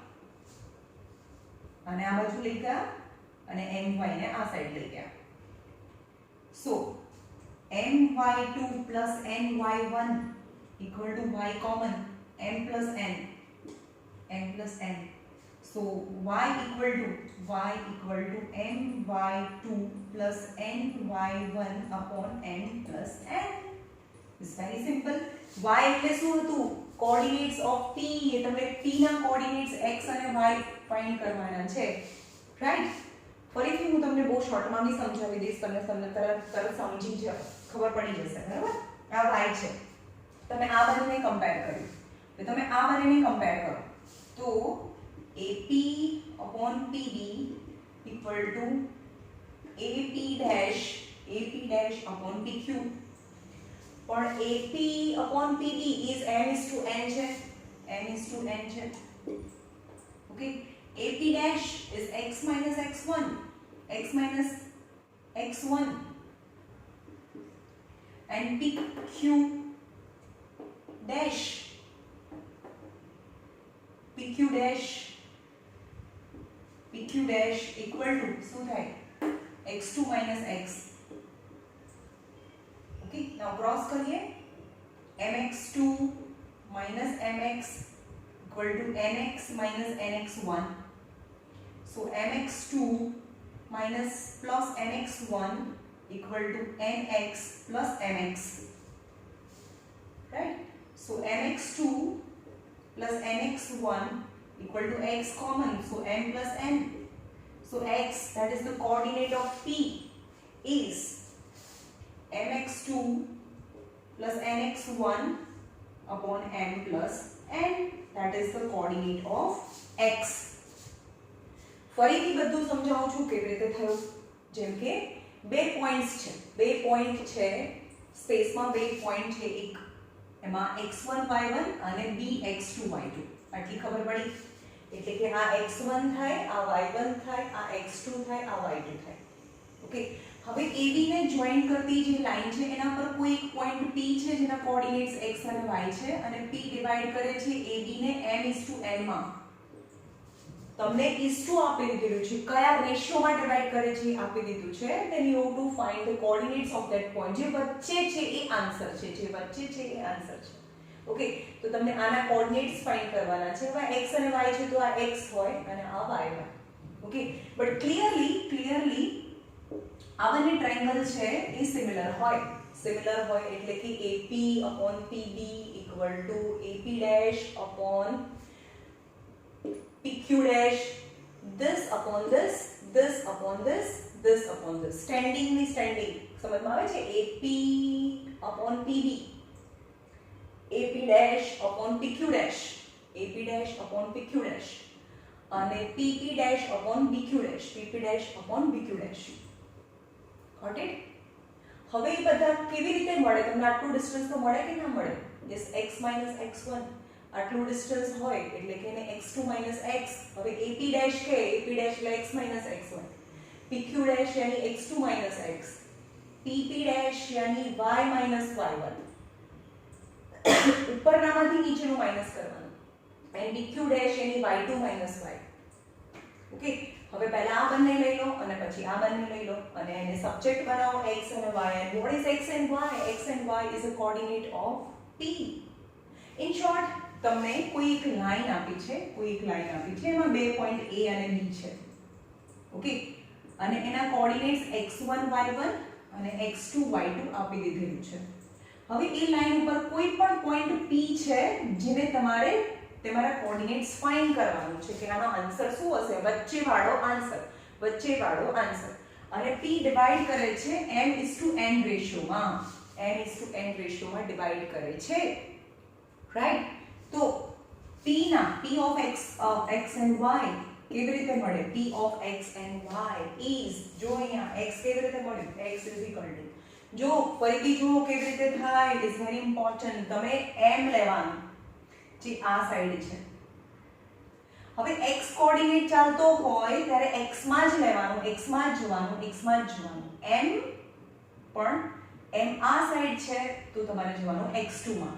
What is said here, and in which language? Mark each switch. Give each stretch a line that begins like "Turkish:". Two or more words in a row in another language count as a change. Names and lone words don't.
Gujarati: અને આ બાજુ લઈ ગયા અને my ને આ સાઈડ લઈ ગયા.
English: સો my2 plus ny1 equal to y common m plus n. So y equal to my2 plus ny1 upon m plus n. It's very simple.
Gujarati: y એટલે શું હતું?
English: coordinates of p.
Gujarati: એ તમને p ના કોઓર્ડિનેટ્સ x અને y ફાઇન્ડ કરવાના છે. રાઈટ. ફરીથી હું તમને બહુ શોર્ટમાં બી સમજાવી દઈશ, તમને તરત સમજી જ ખબર પડી જશે. બરાબર? આ y છે, તમે આ બંનેને કમ્પેર કર્યું, તો તમે આ બંનેને કમ્પેર કરો તો
English: AP upon PB equal to AP dash upon PQ. પણ AP upon PB is m/n છે. Okay, AP dash is x minus x1 and PQ dash equal to
Gujarati: શું થાય?
English: x2 minus x. Okay, now cross કરીએ. mx2 minus mx equal to nx minus nx1. So mx2 minus plus nx1 equal to nx plus mx. Right? So mx2 plus nx1 equal to x common, so m plus n. So x, that is the coordinate of p, is mx2 plus nx1 upon m plus n. That is the coordinate of x.
Gujarati: ફરીથી બધું સમજાવું છું કેવી રીતે થયું. જેમ કે બે પોઈન્ટ છે સ્પેસમાં, બે પોઈન્ટ છે એક, એમાં x1 y1 અને b x2 y2. આટલી ખબર પડી? એટલે કે આ x1 થાય, આ y1 થાય, આ x2 થાય, આ y2 થાય. ઓકે, હવે AB ને જોઈન કરતી જે લાઈન છે એના પર કોઈ એક પોઈન્ટ P છે જેના કોઓર્ડિનેટ્સ x અને y છે અને P ડિવાઇડ કરે છે AB ને m/n માં. તમને ઈસ્ટુ આપી દીધેલું છે, કયા રેશિયોમાં ડિવાઇડ કરે છે આપી દીધું છે.
English: then you have to find the coordinates of that point.
Gujarati: જે વચ્ચે છે એ આન્સર છે, ઓકે. તો તમને આના કોઓર્ડિનેટ્સ ફાઇન્ડ કરવાના છે. હવે x અને y છે તો આ x હોય અને આ y હોય.
English: okay but clearly
Gujarati: આ બંને ટ્રાયેંગલ છે એ સિમિલર હોય એટલે કે
English: AP upon PB equal to AP dash upon PQ dash, this upon this, this upon this, this upon this.
Gujarati: Standing સમજમાં આવે છે?
English: AP upon PB, AP dash upon PQ dash, AP dash upon PQ dash અને PP dash upon BQ dash, PP dash upon BQ dash. Got it?
Gujarati: હવે એ બધા કેવી રીતે મળે? તમને આટલું ડિસ્ટન્સ તો મળે કે ના મળે? યસ, x - x1 આટલું ડિસ્ટન્સ હોય એટલે કે એને x2 - x. હવે AP ડેશ કે AP ડેશ એટલે x - x1, PQ ડેશ यानी x2 - x, PP ડેશ यानी y - y1. ઉપરનામાંથી નીચેનું માઈનસ કરવાનું અને BQ ડેશ यानी y2 - y. ઓકે હવે પહેલા આ બંને લઈ લો અને પછી આ બંને લઈ લો અને એને સબ્જેક્ટ બનાવો x અને y.
English: and what is x and y? X and y is a coordinate of P. in short
Gujarati: તમને કોઈ એક લાઈન આપી છે એમાં બે પોઈન્ટ A અને B છે. ઓકે અને એના કોઓર્ડિનેટ્સ x1 y1 અને x2 y2 આપી દીધેલું છે. હવે એ લાઈન ઉપર કોઈ પણ પોઈન્ટ P છે જેને તમારે તમારા કોઓર્ડિનેટ્સ ફાઇન્ડ કરવાનું છે કે આનો આન્સર શું હશે, વચ્ચેવાળો આન્સર. અને P ડિવાઇડ કરે છે m:n રેશિયોમાં, m:n ડિવાઇડ કરે છે, રાઈટ?
English: તો P of x and y
Gujarati: કેવી રીતે મળે?
English: P of x and y is,
Gujarati: જો અહીંયા x કેવી રીતે મળે?
English: x is equal to,
Gujarati: જો ફરીથી જુઓ કેવી રીતે થાય,
English: it is very important.
Gujarati: તમે m લેવાનું જે આ સાઈડ છે. હવે x કોઓર્ડિનેટ ચાલતો હોય ત્યારે x માં જ લેવાનું, x માં જ જવાનું. m પણ m આ સાઈડ છે તો તમારે જવાનું x2 માં.